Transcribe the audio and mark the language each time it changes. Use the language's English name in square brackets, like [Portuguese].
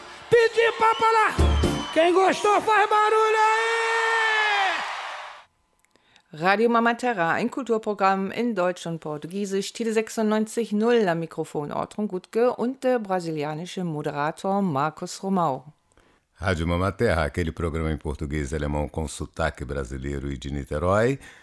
[Portuguese] Piti papará! Quem gostou faz barulho aí! [German] Radio Mama Terra, ein Kulturprogramm in Deutsch und Portugiesisch, Tide 96.0 am Mikrofon Ortrun Gutke und der brasilianische Moderator Marcos Romão. [Portuguese] Radio Mama Terra, aquele programa em português e alemão com sotaque brasileiro e de Niterói.